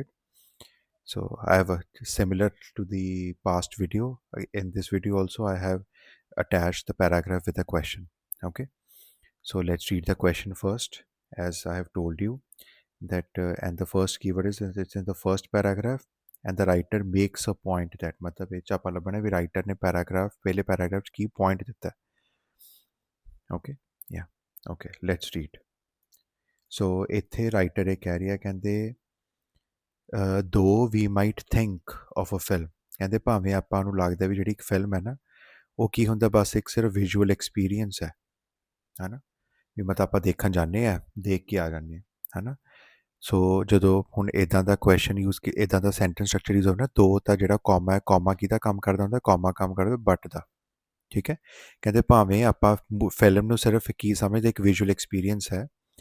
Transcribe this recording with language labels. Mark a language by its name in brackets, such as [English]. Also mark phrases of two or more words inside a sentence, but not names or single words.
[English] So I have a similar to the past video. In this video also I have attached the paragraph with a question. Okay, so let's read the question first. As I have told you that and the first keyword is it's in the first paragraph, and the writer makes a point that मतलब [Punjabi] ਇਹ 'ਚ ਆਪਾਂ ਲੱਭਣਾ ਵੀ writer ਨੇ paragraph ਪਹਿਲੇ paragraph 'ਚ ਕੀ point ਦਿੱਤਾ. [English] Okay, yeah, okay, let's read. [Punjabi] So ਇੱਥੇ writer ਇਹ ਕਹਿ ਰਿਹਾ ਕਹਿੰਦੇ [English] though we might think of a film, [Punjabi] ਕਹਿੰਦੇ ਭਾਵੇਂ ਆਪਾਂ ਨੂੰ ਲੱਗਦਾ ਵੀ ਜਿਹੜੀ ਇੱਕ ਫਿਲਮ ਹੈ ਨਾ ਉਹ ਕੀ ਹੁੰਦਾ ਬਸ ਇੱਕ ਸਿਰਫ [English] visual experience [Punjabi] ਹੈ ਨਾ ਵੀ ਮਤਲਬ ਆਪਾਂ ਦੇਖਣ ਜਾਂਦੇ ਆ ਦੇਖ ਕੇ ਆ ਜਾਂਦੇ ਹੈ ਨਾ ਸੋ ਜਦੋਂ ਹੁਣ ਇੱਦਾਂ ਦਾ [English] question use [Punjabi] ਇੱਦਾਂ ਦਾ [English] sentence structure use [Punjabi] ਹੋਣਾ ਦੋ ਤਾਂ ਜਿਹੜਾ ਕੌਮਾ ਹੈ ਕੌਮਾ ਕਿਹਦਾ ਕੰਮ ਕਰਦਾ ਹੁੰਦਾ ਕੌਮਾ ਕੰਮ ਕਰਦਾ ਬਟ ਦਾ ਠੀਕ ਹੈ ਕਹਿੰਦੇ ਭਾਵੇਂ ਆਪਾਂ ਫਿਲਮ ਨੂੰ ਸਿਰਫ ਕੀ ਸਮਝਦੇ ਇੱਕ [English] visual experience [Punjabi] ਹੈ